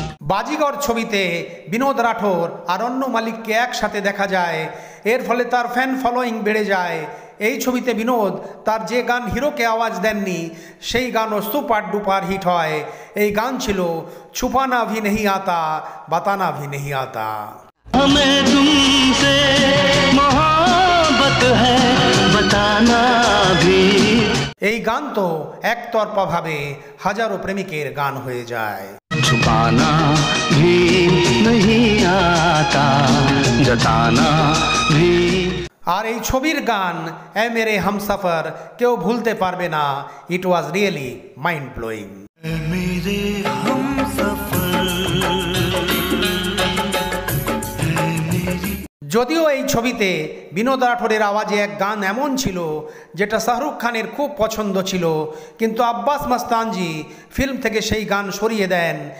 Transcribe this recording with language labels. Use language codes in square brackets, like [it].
[bn] বাজিগর ছবিতে বিনোদ রাঠোর আর অন্নু মালিককে একসাথে দেখা যায়, এর ফলে তার ফ্যান ফলোয়িং বেড়ে যায়। এই ছবিতে বিনোদ তার যে গান হিরোকে আওয়াজ দেননি সেই গানও সুপার ডুপার হিট হয়। এই গান ছিল [hi] ছুপানা ভি নেহি আতা [bn] বাতানা ভি নেহি আতা। [hi] हमें तुमसे मोहब्बत है बताना भी। [bn] এই গান তো একতরফা ভাবে হাজারো প্রেমিকের গান হয়ে যায়। [hi] छुपाना भी नहीं आता जताना भी। [bn] আর এই ছবির গান এ মেরে হামসফর কেউ ভুলতে পারবে না। [en] It was really mind blowing. Mere Humsafar. [bn] যদিও এই ছবিতে বিনোদ রাঠোরের আওয়াজে এক গান এমন ছিল যেটা শাহরুখ খানের খুব পছন্দ ছিল, কিন্তু আব্বাস মস্তানজি ফিল্ম থেকে সেই গান সরিয়ে দেন।